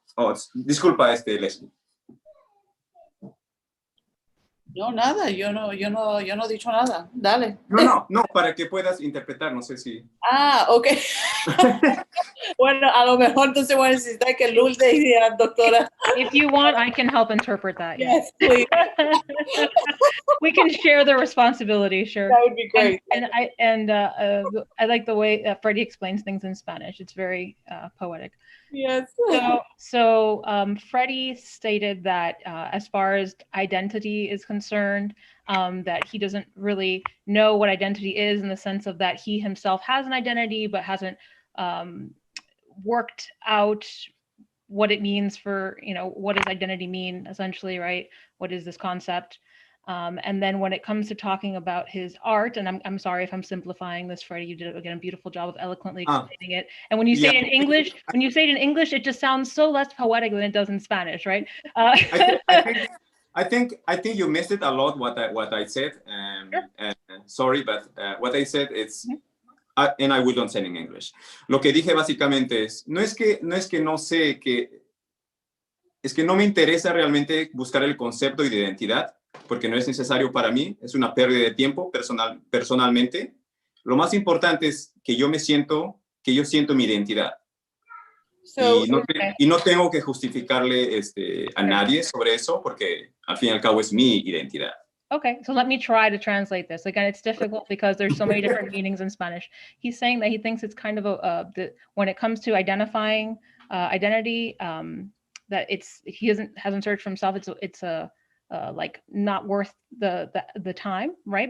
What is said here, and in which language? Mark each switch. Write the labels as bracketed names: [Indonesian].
[Spanish] Oh, disculpa, Leslie. No, nada, yo no he dicho nada. Dale. No, para que puedas interpretar, no sé si... Ah, ok. Bueno, a lo mejor entonces voy a necesitar que Lourdes diga, doctora. [English] If you want, I can help interpret that. Yes, please. We can share the responsibility, sure. That would be great. And I like the way Freddie explains things in Spanish. It's very poetic. Yes. So Freddie stated that as far as identity is concerned, that he doesn't really know what identity is, in the sense of that he himself has an identity, but hasn't worked out what it means for, what does identity mean, essentially, right? What is this concept? And then when it comes to talking about his art, and I'm sorry if I'm simplifying this, Freddie, you did again a beautiful job of eloquently explaining it. And when you say it in English, it just sounds so less poetic than it does in Spanish, right? I think you missed it a lot. What I said. Sure. Sorry, but what I said is, and I will say in English. [Spanish] Lo que dije básicamente es que no sé es que no me interesa realmente buscar el concepto de identidad, porque no es necesario para mí, es una pérdida de tiempo personalmente. Lo más importante es que yo siento mi identidad. Y no tengo que justificarle a nadie sobre eso, porque al fin y al cabo es mi identidad. [English] Okay, so let me try to translate this. Again, it's difficult because there's so many different meanings in Spanish. He's saying that he thinks it's kind of when it comes to identifying identity, that he hasn't searched for himself. It's like not worth the time, right?